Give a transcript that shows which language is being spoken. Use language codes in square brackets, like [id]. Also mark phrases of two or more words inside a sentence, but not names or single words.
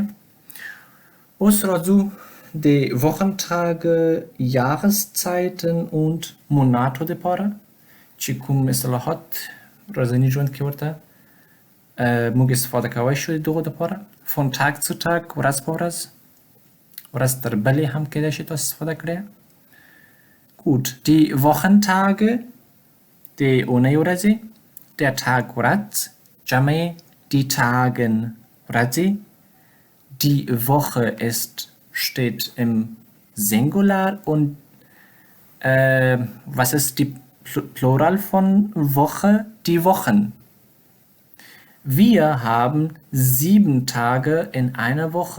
[ps] اوس راځو د [de] Wochentage, Jahreszeiten und Monate [ps] دپاره چې کوم اصطلاحات ورځني ژوند کې ورته موږ استفاده کولی شو د دغو دپاره. [de] Von Tag zu Tag, [ps] ورځ په ورځ، ورځ تر بلې هم کیدای شي تاسو استفاده کړئ. [de] Gut, die Wochentage, die [ps] اونۍ ورځې، [de] der Tag [ps] ورځ، جمع [de] die Tagen ورځې. Die Woche steht im Singular und was ist die Plural von Woche? Die Wochen. Wir haben 7 Tage in einer Woche.